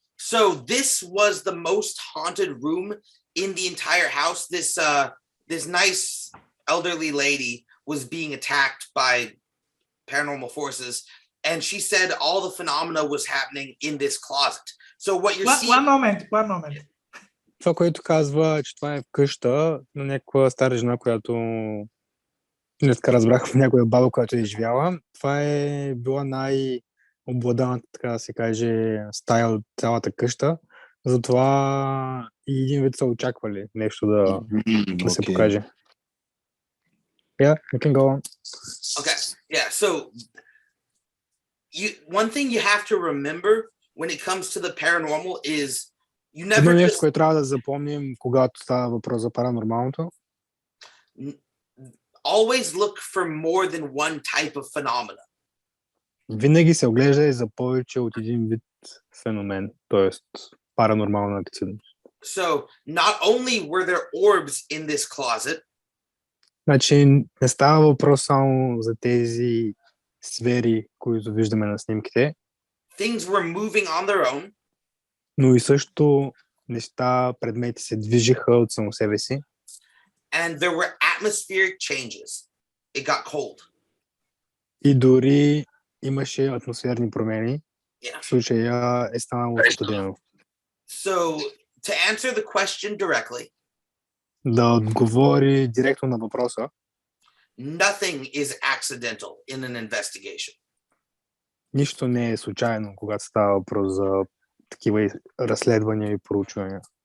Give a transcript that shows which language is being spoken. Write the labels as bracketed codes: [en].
[en] So this was the most haunted room in the entire house. This nice elderly lady was being attacked by paranormal forces, and she said all the phenomena was happening in this closet. So what you're seeing... One moment. [bg] Това, което казва, че това е къща на някаква стара жена, която днеска разбрах в някоя баба, която е живяла. Това е била най-обладаната, така да се каже, стая от цялата къща. Затова и един вид са очаквали нещо да се покаже. [en] Yeah, you can go on. Okay, yeah, so one thing you have to remember when it comes to the paranormal is you never [bg] Едно нещо, което трябва да запомним, когато става въпрос за паранормалното. [en] Always look for more than one type of phenomena. [bg] Винаги се оглеждай за повече от един вид феномен, т.е. паранормална активност. [en] So, not only were there orbs in this closet, [bg] значи не става въпрос само за тези сфери, които виждаме на снимките. [en] Things were moving on their own. [bg] Но и също неща, предмети се движиха от само себе си. [en] And there were atmospheric changes. It got cold. [bg] И дори имаше атмосферни промени. В случая е станало студено. [en] So, to answer the question directly, [bg] да отговори директно на въпроса. [en] Nothing is accidental in an investigation. [bg] Нищо не е случайно, когато става въпрос за такива разследвания и проучвания.